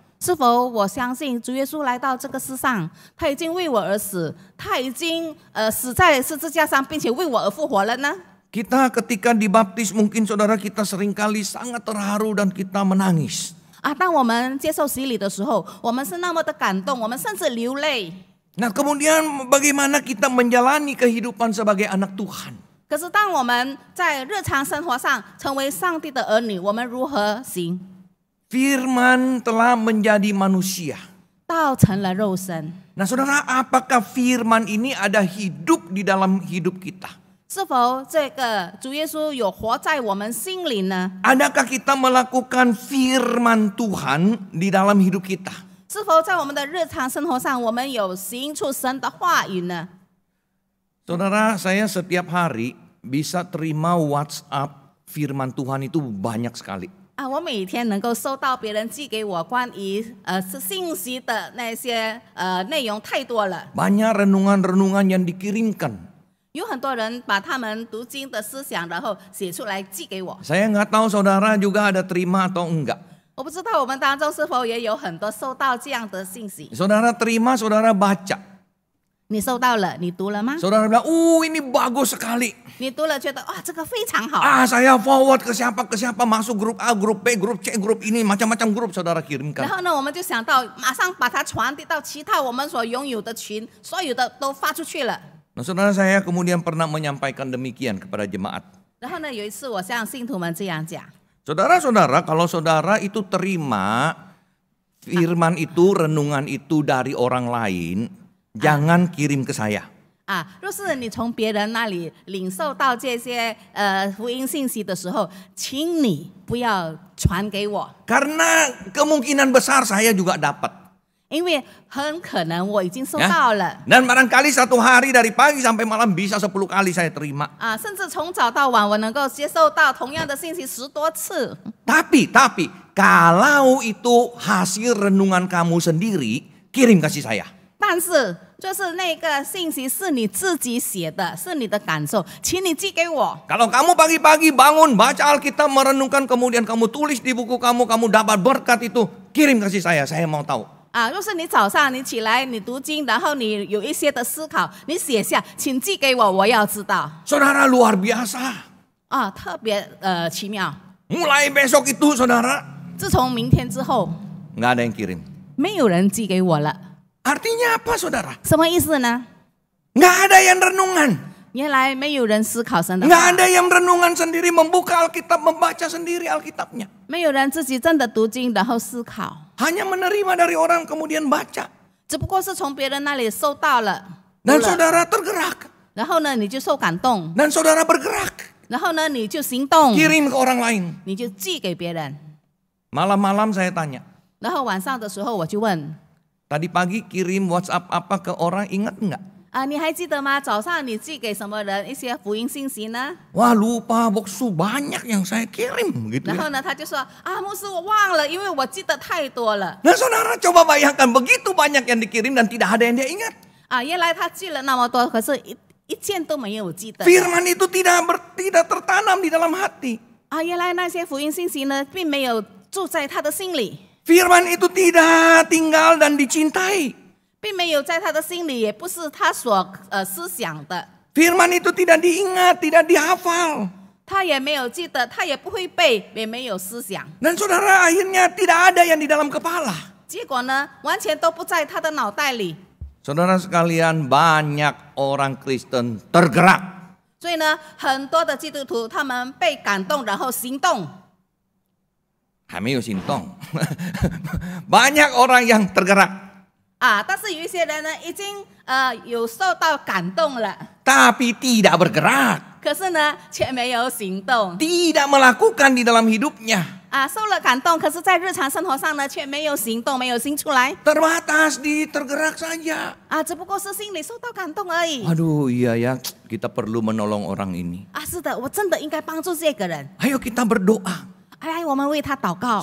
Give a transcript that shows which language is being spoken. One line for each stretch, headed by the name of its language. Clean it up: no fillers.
Chinese: 是否我相信主耶稣来到这个世上，他已经为我而死，他已经死在十字架上，并且为我而复活了呢？
Indonesian: Kita ketika dibaptis mungkin saudara kita seringkali sangat terharu dan kita menangis.
Chinese: 当我们接受洗礼的时候，我们是那么的感动，我们甚至流泪。
Indonesian: Nah, kemudian bagaimana kita menjalani kehidupan sebagai anak Tuhan?
Chinese: 可是当我们在日常生活上成为上帝的儿女，我们如何行？
Indonesian: Firman telah menjadi manusia.
Chinese: 道成了肉身。
Indonesian: Nah, saudara, apakah firman ini ada hidup di dalam hidup kita?
Chinese: 是否这个主耶稣有活在我们心里呢？
Indonesian: Adakah kita melakukan firman Tuhan di dalam hidup kita?
Chinese: 是否在我们的日常生活上，我们有行出神的话语呢？
Indonesian: Saudara, saya setiap hari bisa terima WhatsApp firman Tuhan itu banyak sekali.
Chinese: 我每天能够收到别人寄给我关于信息的那些内容太多了。
Indonesian: Banyak renungan-renungan yang dikirimkan.
Chinese: 有很多人把他们读经的思想，然后写出来寄给我。
Indonesian: Saya nggak tahu saudara juga ada terima atau enggak.
Chinese: 我不知道我们当中是否也有很多收到这样的信息。
Indonesian: Saudara terima, saudara baca.
Chinese: 你收到了，你读了吗？
Indonesian: Saudara bilang, ini bagus sekali.
Chinese: 你读了觉得这个非常好。
Indonesian: Saya forward ke siapa masuk grup A, grup B, grup C, grup ini macam-macam grup saudara
Chinese: 然
Indonesian: kirimkan.
Chinese: 后呢，我们就想到马上把它传递到其他我们所拥有的群，所有的都发出去了。
Indonesian: Nah, saudara, saya kemudian pernah menyampaikan demikian kepada jemaat.
Chinese: 然后呢，有一次我向信徒们这样讲。
Indonesian: Saudara-saudara, kalau saudara itu terima firman itu, renungan itu dari orang lain, jangan kirim ke saya.
Chinese: 若是你从别人那里领受到这些福音信息的时候，请你不要传给我，
Indonesian: Karena kemungkinan besar saya juga dapat.
Chinese: 因为很可能我已经收到了。
Indonesian: Dan barangkali satu hari dari pagi sampai malam bisa 10 kali saya terima.
Chinese: 甚至从早到晚我能够接受到同样的信息10多次。
Indonesian: Tapi kalau itu hasil renungan kamu sendiri, kirim kasih saya.
Chinese: 但是就是那个信息是你自己写的，是你的感受，请你寄给我。
Indonesian: Kalau kamu pagi-pagi bangun, baca Alkitab, merenungkan, kemudian kamu tulis di buku kamu dapat berkat itu, kirim kasih saya mau tahu.
Chinese: 若是你早上你起来你读经，然后你有一些的思考，你写下，请寄给我，我要知道。
Indonesian: Saudara luar biasa.
Chinese: 特别奇妙。
Indonesian: Mulai besok itu saudara,
Chinese: 自从明天之后，
Indonesian: nggak ada yang kirim.
Chinese: 没有人寄给我了。
Indonesian: Artinya apa saudara?
Chinese: 什么意思呢？
Indonesian: Nggak ada yang renungan.
Chinese: 原来没有人思考神的
Indonesian: Nggak
Chinese: 话，
Indonesian: ada yang renungan sendiri, membuka Alkitab, membaca sendiri Alkitabnya.
Chinese: 没有人自己真的读经，然后思考，
Indonesian: Hanya menerima dari orang kemudian baca.
Chinese: 只不过是从别人那里收到了，
Indonesian: Dan
Chinese: 读了
Indonesian: saudara tergerak.
Chinese: 然后呢你就受感动，
Indonesian: Dan saudara bergerak.
Chinese: 然后呢你就行动，
Indonesian: Kirim ke orang lain.
Chinese: 你就寄给别人。
Indonesian: Malam-malam saya tanya.
Chinese: 然后晚上的时候我就问
Indonesian: Tadi pagi kirim WhatsApp apa ke orang, ingat nggak?
Chinese: 你还记得吗？早上你寄给什么人一些福音信息呢？
Indonesian: Wah lupa boksu, banyak yang saya kirim gitu
Chinese: 然后
Indonesian: ya.
Chinese: 呢他就说牧师我忘了，因为我记得太多了。
Indonesian: Nah saudara coba bayangkan, begitu banyak yang dikirim dan tidak ada yang dia ingat.
Chinese: 原来他寄了那么多，可是一件都没有记得。
Indonesian: Firman itu tidak tertanam di dalam hati.
Chinese: 原来那些福音信息呢，并没有住在他的心里，
Indonesian: Firman itu tidak tinggal dan dicintai.
Chinese: 并没有在他的心里，也不是他所思想的，
Indonesian: Firman itu tidak diingat, tidak dihafal.
Chinese: 他也没有记得，他也不会背，也没有思想。
Indonesian: Dan saudara akhirnya tidak ada yang di dalam kepala.
Chinese: 结果呢，完全都不在他的脑袋里。
Indonesian: Saudara sekalian, banyak orang Kristen tergerak.
Chinese: 所以呢，很多的基督徒他们被感动，然后行动。
Indonesian: Hamil sintong. Banyak orang yang tergerak.
Chinese: 但是有一些人呢，已经有受到感动了，
Indonesian: Tapi tidak bergerak.
Chinese: 可是呢，却没有行动。
Indonesian: Tidak melakukan di dalam hidupnya.
Chinese: 受了感动，可是在日常生活上呢，却没有行动，没有行出来。
Indonesian: Terbatas di tergerak saja.
Chinese: 只不过是心里受到感动而已。
Indonesian: Aduh iya ya, kita perlu menolong orang ini.
Chinese: 是的，我真的应该帮助这个人。
Indonesian: Ayo kita berdoa.
Chinese: 我们为他祷告。